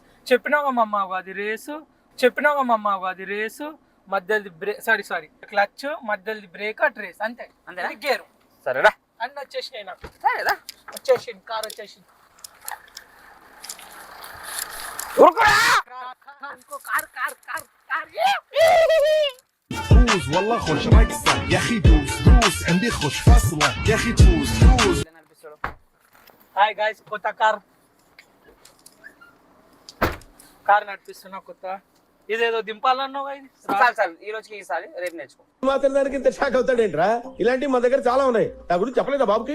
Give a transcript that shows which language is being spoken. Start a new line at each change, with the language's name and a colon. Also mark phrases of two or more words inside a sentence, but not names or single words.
Telugu: చెప్పినావా మమ్మ అది రేసు, చెప్పినావా మమ్మ అది రేసు, మధ్యది బ్రేక్,
English: sorry clutch,
Telugu: మధ్యది బ్రేక్,
English: at race,
Telugu: అంతే. అంతేనా? ఇది గేరు సరేరా అన్ని వచ్చేసినాయి నాకు. సరేరా వచ్చేసింది కార్ వచ్చేసింది. ఊరుకోరా ఇంకో కార్ కార్ కార్ కార్
Arabic: فوز والله خش مكسب يا اخي دوس عندي خش فصلة يا اخي دوس
Telugu: నడిపిస్తాడు.
English: hi guys,
Telugu: కొత్త కార్ నడిపిస్తున్నా కొత్త. ఇదేదో దింపాలన్నావు ఇది. చాలు ఈ రోజుకి ఈసారి రేపు నేర్చుకో. మాత్రం దానికి ఇంత షాక్ అవుతాడేంట్రా? ఇలాంటివి మా దగ్గర చాలా ఉన్నాయి. నా గురించి చెప్పలేదా బాబుకి?